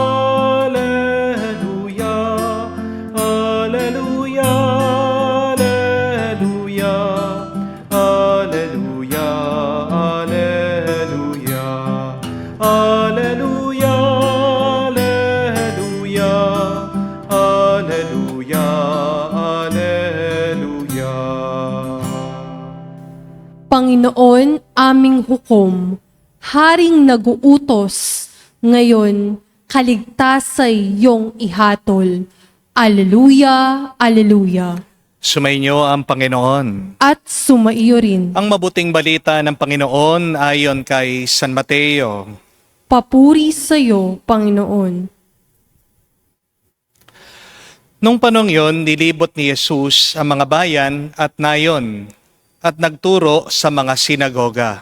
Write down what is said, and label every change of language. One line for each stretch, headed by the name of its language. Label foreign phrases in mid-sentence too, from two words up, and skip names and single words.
Filipino: alleluia, alleluia, alleluia, alleluia, alleluia, alleluia, alleluia, alleluia, alleluia. Panginoon, aming hukom, Haring naguutos, ngayon kaligtasay iyong ihatol. Alleluia, alleluia. Sumainyo ang Panginoon. At sumaiyo rin. Ang mabuting balita ng Panginoon ayon kay San Mateo. Papuri sa iyo, Panginoon. Nung panong yon, nilibot ni Jesus ang mga bayan at nayon at nagturo sa mga sinagoga.